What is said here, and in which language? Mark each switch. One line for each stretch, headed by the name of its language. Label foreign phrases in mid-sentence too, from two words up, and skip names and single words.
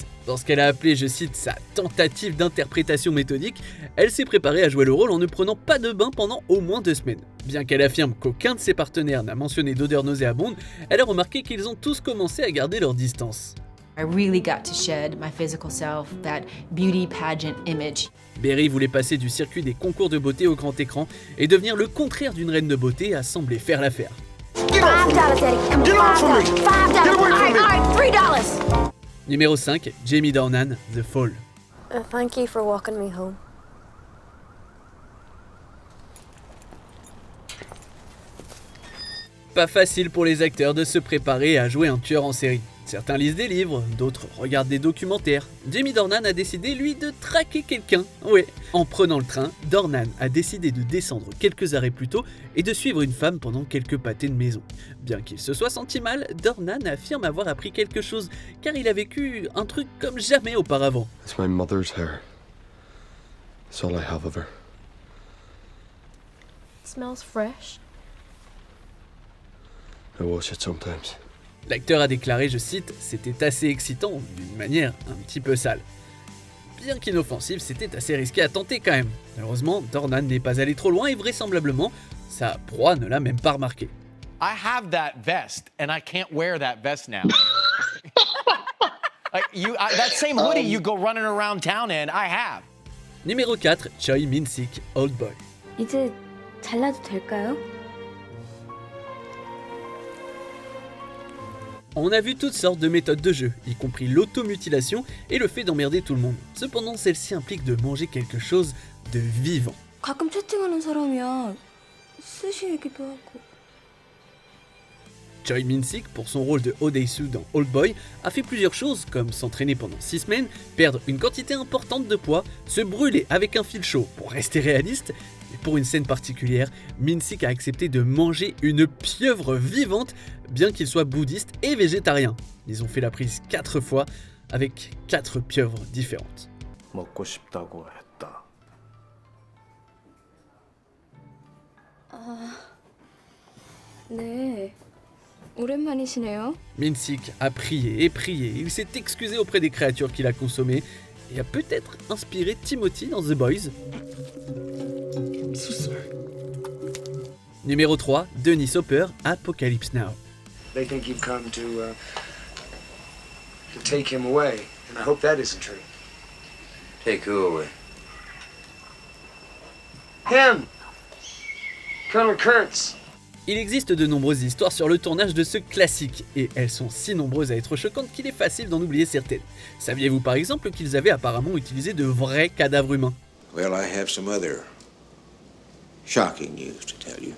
French: Dans ce qu'elle a appelé, je cite, sa tentative d'interprétation méthodique, elle s'est préparée à jouer le rôle en ne prenant pas de bain pendant au moins 2 semaines. Bien qu'elle affirme qu'aucun de ses partenaires n'a mentionné d'odeur nauséabonde, elle a remarqué qu'ils ont tous commencé à garder leur distance.
English: I really got to shed my physical self, that beauty pageant image.
French: Berry voulait passer du circuit des concours de beauté au grand écran et devenir le contraire d'une reine de beauté à sembler faire l'affaire. Numéro 5, Jamie Dornan, The Fall.
English: Thank you for walking me home.
French: Pas facile pour les acteurs de se préparer à jouer un tueur en série. Certains lisent des livres, d'autres regardent des documentaires. Jamie Dornan a décidé, lui, de traquer quelqu'un. Ouais, en prenant le train, Dornan a décidé de descendre quelques arrêts plus tôt et de suivre une femme pendant quelques pâtés de maison. Bien qu'il se soit senti mal, Dornan affirme avoir appris quelque chose, car il a vécu un truc comme jamais auparavant.
English: It's my mother's hair. It's all I have of her. It smells fresh. I wash it sometimes.
French: L'acteur a déclaré, je cite, « C'était assez excitant, d'une manière un petit peu sale. » Bien qu'inoffensif, c'était assez risqué à tenter quand même. Malheureusement, Dornan n'est pas allé trop loin et vraisemblablement, sa proie ne l'a même pas remarqué.
English: I have that vest and I can't wear that vest now. That same hoodie you go running around town in, I have.
French: Numéro 4, Choi Min-sik, Old Boy.
Korean: 이제 잘라도 될까요?
French: On a vu toutes sortes de méthodes de jeu, y compris l'automutilation et le fait d'emmerder tout le monde. Cependant, celle-ci implique de manger quelque chose de vivant.
Korean: 가끔 채팅하는 사람이야. 스시이기도 하고.
French: Choi Min-sik, pour son rôle de Oh Dae-soo dans Old Boy, a fait plusieurs choses, comme s'entraîner pendant 6 semaines, perdre une quantité importante de poids, se brûler avec un fil chaud pour rester réaliste. Et pour une scène particulière, Min-sik a accepté de manger une pieuvre vivante, bien qu'il soit bouddhiste et végétarien. Ils ont fait la prise 4 fois, avec 4 pieuvres différentes.
Korean: 먹고 싶다고 했다. 네. 오랜만이시네요.
French: Min-sik a prié et prié, il s'est excusé auprès des créatures qu'il a consommées et a peut-être inspiré Timothy dans The Boys. Numéro 3, Dennis Hopper, Apocalypse Now.
English: They think you've come to take him away, and I hope that isn't true. Take who away? Him! Colonel Kurtz.
French: Il existe de nombreuses histoires sur le tournage de ce classique, et elles sont si nombreuses à être choquantes qu'il est facile d'en oublier certaines. Saviez-vous par exemple qu'ils avaient apparemment utilisé de vrais cadavres humains?
English: Well, I have some other shocking news to tell you.